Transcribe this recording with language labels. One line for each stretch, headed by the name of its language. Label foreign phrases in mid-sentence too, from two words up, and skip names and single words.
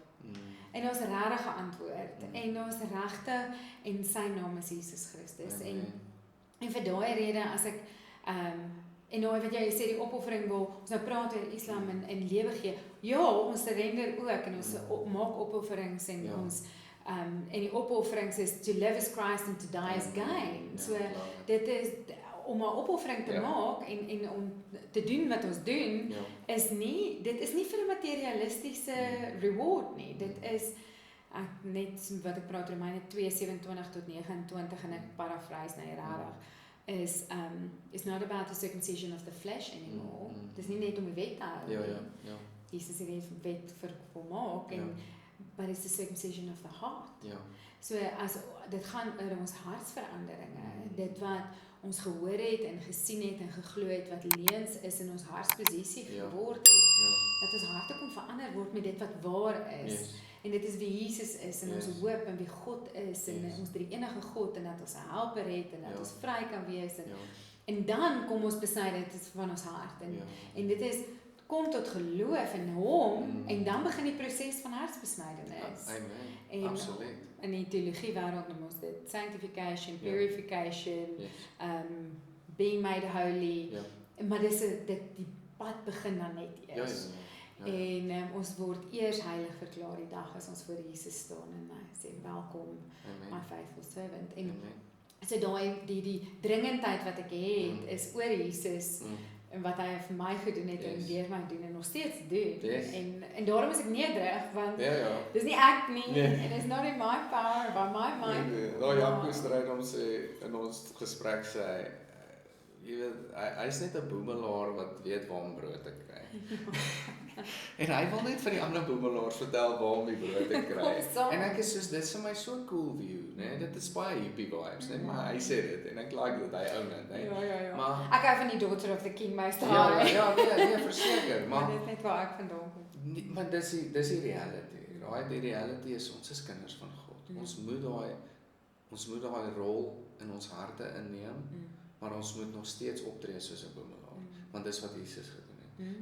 Afrikaans: En daar's regtig 'n antwoord. En daar's regtig, en sy naam is Jesus Christus. En vir daai rede, as ek en nou wat jy sê, die opoffering wil, ons nou praat oor Islam en lewe gee, ja, ons surrender ook, en ons maak opofferings, en ons, en die opofferings is,
English: to live as Christ and to die as gain,
Afrikaans: so dit is, om 'n opoffering te maak en om te doen wat ons doen, dit is nie vir 'n materialistiese reward nie. Dit is net wat ek praat Romeine 2:27 tot 29 en ek paraphrase nou regtig is
English: it's not about the circumcision of the flesh anymore.
Afrikaans: Dis nie net om die wet te hou. Ja. Jesus het die wet volmaak
English: but it's the circumcision of the heart.
Afrikaans: Ja. So as dit gaan oor ons hartsveranderinge, dit wat ons gehoor het en gesien het en geglo het wat leuns is in ons hartsposisie geword het. Dat ons harte kon verander word met dit wat waar is. En dit is wie Jesus is en ons hoop en wie God is en ons drie enige God en dat ons 'n helper het en dat ons vry kan wees en dan kom ons besluit dit is van ons hart en dit is kom tot geloof in hom en dan begin die proses van hartsbesnydenis. Amen. Absoluut. In die teologie wêreld noem ons dit
English: sanctification, purification, being made holy.
Afrikaans: Maar die pad begin dan net eers. En ons word eers heilig verklaar die dag as ons voor Jesus staan en sê welkom my
English: faithful servant.
Afrikaans: En so daai die dringendheid wat ek het is oor Jesus en wat hy vir my gedoen het en deur my doen en nog steeds doen. En daarom is ek nederig want dis nie ek nie en
English: it's not in my power by my mind.
Afrikaans: Nou Janko Stryd om sê in ons gesprek sê jy weet hy's net 'n boemelaar wat weet waar om brood te kry. En hy wil net vir die ander boemelaars vertel waar om die brood te kry. En ek is soos dit is vir my so
English: cool view,
Afrikaans: né? Dit is baie
English: hippie vibes,
Afrikaans: né? Maar hy sê dit en ek like dit hy own dit, né? Ja. Maar ek hou van die
English: daughter of the king
Afrikaans: meester. Nee, verseker, maar dit is net waar ek vandaan kom. Maar dis die reality. Right? Die reality is ons is kinders van God. Ons moet daai rol in ons harte inneem, maar ons moet nog steeds optree soos 'n boemelaar, want dis wat Jesus gedoen het.